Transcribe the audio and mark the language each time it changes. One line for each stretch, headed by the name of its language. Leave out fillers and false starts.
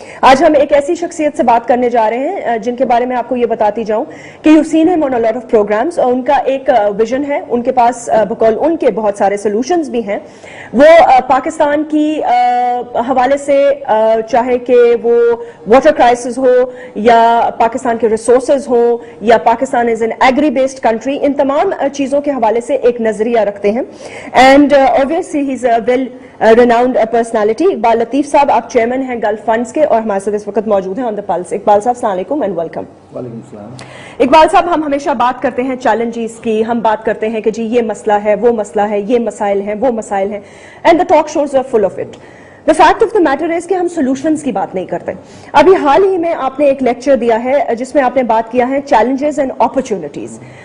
Urdu: آج ہم ایک ایسی شخصیت سے بات کرنے جا رہے ہیں جن کے بارے میں آپ کو یہ بتاتی جاؤں کہ
English: you seen him on a lot of programs,
Urdu: اور ان کا ایک ویژن ہے, ان کے پاس بقول ان کے بہت سارے سولوشنز بھی ہیں. وہ پاکستان کی حوالے سے چاہے کہ وہ واٹر کرائسس ہو یا پاکستان کے ریسورسز ہوں یا
English: Pakistan is an agri based country,
Urdu: ان تمام چیزوں کے حوالے سے ایک نظریہ رکھتے ہیں.
English: And obviously he's a well renowned personality.
Urdu: Iqbal لطیف صاحب, آپ چیئرمین ہیں گلف فنڈز کے اور ہمارے ساتھ اس وقت موجود ہیں
English: On the pulse.
Urdu: اقبال صاحب السلام علیکم
English: And welcome.
Urdu: وعلیکم السلام. اقبال صاحب, ہم ہمیشہ بات کرتے ہیں چیلنجز کی, ہم بات کرتے ہیں کہ جی یہ مسئلہ ہے, وہ مسئلہ ہے, یہ مسائل ہیں, وہ مسائل ہیں,
English: And the talk shows are full of it. The fact of the matter is
Urdu: کہ ہم سولوشنز کی بات نہیں کرتے. ابھی حال ہی میں آپ نے ایک لیکچر دیا ہے جس میں آپ نے بات کیا ہے چیلنجز اینڈ اپرچونٹیز.